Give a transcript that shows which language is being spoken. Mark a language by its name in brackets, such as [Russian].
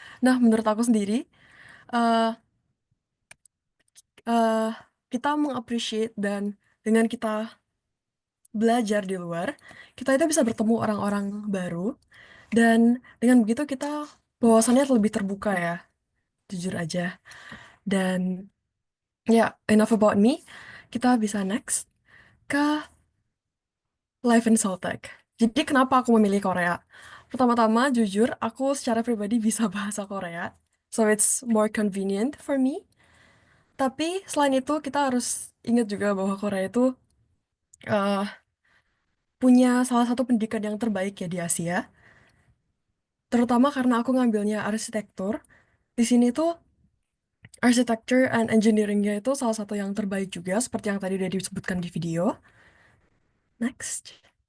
[Indonesian] Nah, menurut aku sendiri, eh eh, kita mengappreciate dan dengan kita belajar di luar, kita itu bisa bertemu orang-orang baru, dan dengan begitu kita wawasannya lebih terbuka ya, jujur aja. Dan ya, [English] enough about me. [Indonesian] Kita bisa next ke Life in Soltech. Jadi kenapa aku memilih Korea? Pertama-tama, jujur, aku secara pribadi bisa bahasa Korea. [English] So it's more convenient for me. [Indonesian] Tapi selain itu, kita harus ingat juga bahwa Korea itu eh, punya salah satu pendidikan yang terbaik ya di Asia. Terutama karena aku ngambilnya arsitektur. Di sini tuh architecture and engineeringnya itu salah satu yang terbaik juga, seperti yang tadi udah disebutkan di video. Next.